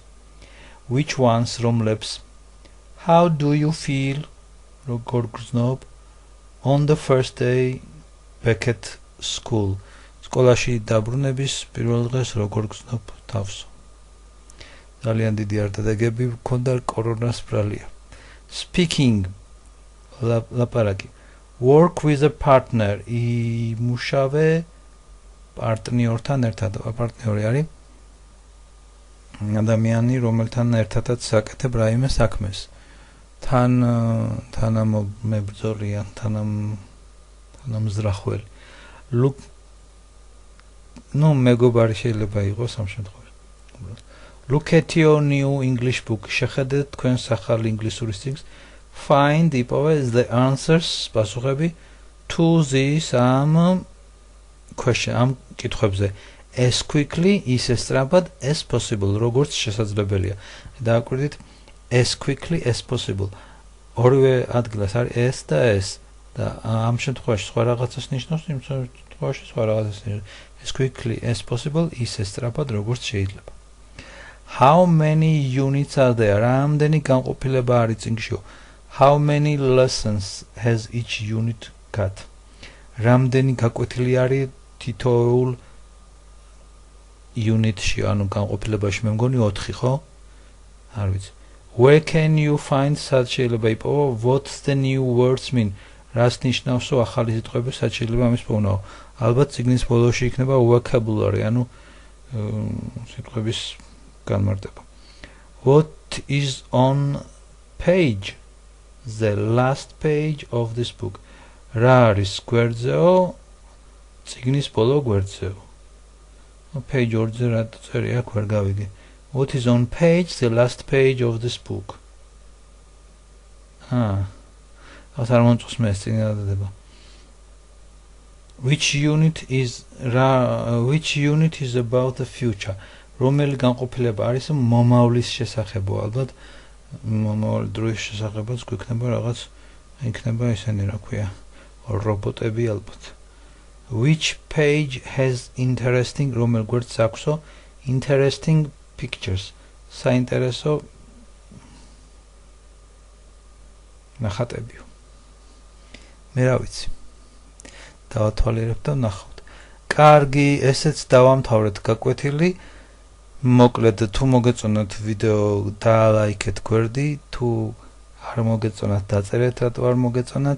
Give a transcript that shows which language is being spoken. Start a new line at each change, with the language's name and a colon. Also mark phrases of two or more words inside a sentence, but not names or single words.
English: Which ones? რომლებს? How do you feel?
Georgian: როგორ გრძნობ?
English: On the first day back at school.
Georgian: სკოლაში დაბრუნების პირველ დღეს როგორ გრძნობ თავს? ძალიან დიდი არდადეგები მქონდა კორონას ბრალია.
English: Speaking. ლაპარაკი. Work with a partner.
Georgian: იმუშავე პარტნიორთან ერთად. პარტნიორი არის ადამიანი, რომელთან ერთადაც საკეთებ რაიმე საქმეს. თანამებრძოლია, თანამზრახველი. Look, მეგობარი შეიძლება იყოს ამ შემთხვევაში.
English: Look at your new English book.
Georgian: შეხედეთ თქვენს ახალ ინგლისურის წიგნს.
English: Find the answers, პასუხები to this question,
Georgian: ამ კითხვებზე.
English: As quickly,
Georgian: ისე სწრაფად
English: as possible,
Georgian: როგორც შესაძლებელია. დააკვირდით
English: as quickly as possible.
Georgian: ორივე ადგილას არის s და s და ამ შემთხვევაში სხვა რაღაცას ნიშნავს, იმ შემთხვევაში სხვა რაღაცას ნიშნავს.
English: As quickly as possible,
Georgian: ისე სწრაფად როგორც შეიძლება.
English: How many units are there?
Georgian: რამდენი განყოფილება არის წიგნში?
English: How many lessons has each unit got?
Georgian: რამდენი გაკვეთილი არის თითოეულ unit-ში, ანუ განყოფილებაში მე მგონი 4, ხო? არ ვიცი.
English: Where can you find?
Georgian: სად შეიძლება იპოვო?
English: What's the new words mean?
Georgian: რას ნიშნავსო ახალი სიტყვები, სად შეიძლება ამის პოვნაო? ალბათ წიგნის ბოლოში იქნება vocabulary, ანუ სიტყვების განმარტება.
English: What is on page? The last page of this book.
Georgian: რა არის გვერდზეო? წიგნის ბოლო გვერდზეო. Page ორზე რა წერია, აქ ვერ გავიგე.
English: What is on page? The last page of this book.
Georgian: Ας არ მომწონს მე ეს წინადადება.
English: Which unit is about the future?
Georgian: რომელი განყოფილება არის მომავლის შესახებო? ალბათ მომავალი დროის შესახებაც გვექნება რაღაც, იქნება ესენი რა ქვია, რობოტები ალბათ.
English: Which page has interesting,
Georgian: რომელ გვერდს აქვსო
English: interesting pictures?
Georgian: საინტერესო ნახატებიო. მე რა ვიცი. დავათვალიერებ და ვნახავთ. კარგი, ესეც დავამთავრეთ გაკვეთილი. მოკლედ, თუ მოგეწონათ ვიდეო, დალაიქეთ გვერდი, თუ არ მოგეწონათ, დაწერეთ რატო არ მოგეწონათ.